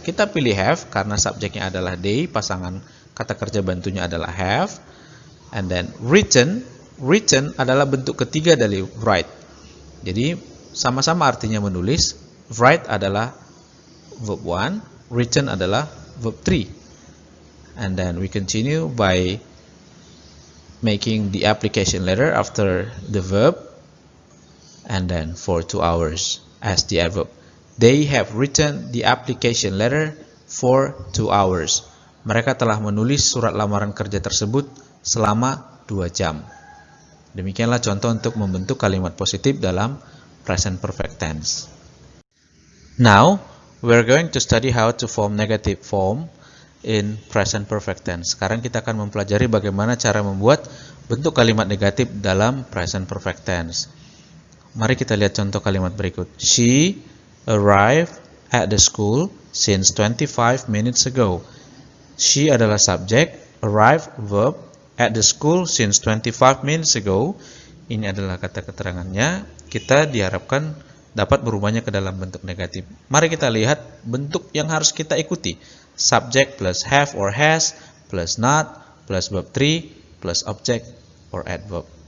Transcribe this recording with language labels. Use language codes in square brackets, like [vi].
[id] Kita pilih have karena subjeknya adalah they, pasangan kata kerja bantunya adalah have. [en] And then [id] written adalah bentuk ketiga dari write. Jadi sama-sama artinya menulis. Write adalah verb 1, written adalah verb 3. [en] And then we continue by making the application letter after the verb, and then for 2 hours as the adverb. They have written the application letter for 2 hours. [id] Mereka telah menulis surat lamaran kerja tersebut selama 2 jam. Demikianlah contoh untuk membentuk kalimat positif dalam present perfect tense. [en] Now, we're going to study how to form negative form in present perfect tense. [id] Sekarang kita akan mempelajari bagaimana cara membuat bentuk kalimat negatif dalam present perfect tense. Mari kita lihat contoh kalimat berikut. [en] She arrived at the school since 25 minutes ago. She [id] adalah subjek, [en] arrive verb, at the school since 25 minutes ago. [id] Ini adalah kata keterangannya. Kita diharapkan dapat berubahnya ke dalam bentuk negatif. Mari kita lihat bentuk yang harus kita ikuti. [en] Subject plus have or has plus not plus verb 3 plus object or adverb.